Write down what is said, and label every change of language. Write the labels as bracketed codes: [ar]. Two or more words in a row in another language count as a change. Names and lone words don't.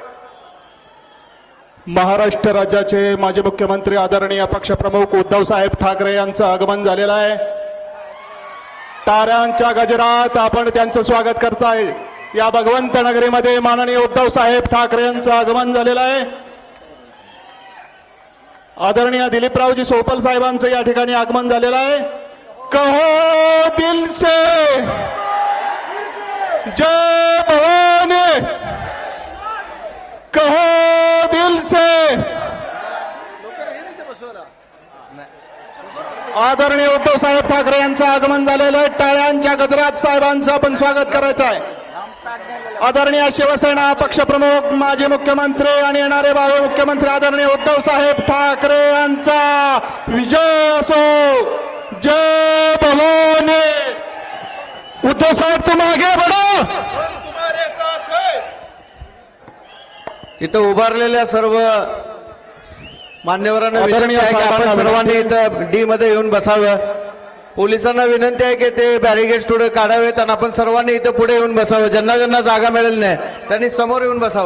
[mr] महाराष्ट्र राज्याचे माजी मुख्यमंत्री आदरणीय पक्षप्रमुख उद्धव साहेब ठाकरे यांचं आगमन झालेलं आहे. टाळ्यांच्या गजरात आपण त्यांचं स्वागत करताय. या भगवंत नगरीमध्ये माननीय उद्धव साहेब ठाकरे यांचं आगमन झालेलं आहे. आदरणीय दिलीपरावजी सोपल साहेबांचं या ठिकाणी आगमन झालेलं आहे. [hi] कहो दिल से जय भवानी, कहो दिल से. [mr] आदरणीय उद्धव साहेब ठाकरे यांचं आगमन झालेलं आहे. टाळ्यांच्या गजरात साहेबांचं आपण स्वागत करायचं आहे. आदरणीय शिवसेना पक्षप्रमुख, माजी मुख्यमंत्री आणि येणारे भावी मुख्यमंत्री आदरणीय उद्धव साहेब ठाकरे यांचा विजय असो. [hi] जय भवानी. उद्धव साहेब तुम आगे बढ़ो. [mr] इथं उभारलेल्या सर्व मान्यवरांना विनंती आहे की आपण सर्वांनी इथं डी मध्ये येऊन बसावं. पोलिसांना विनंती आहे की ते बॅरिगेड्स थोडे काढावेत आणि आपण सर्वांनी इथं पुढे येऊन बसावं. ज्यांना ज्यांना जागा मिळेल नाही त्यांनी समोर येऊन बसावं.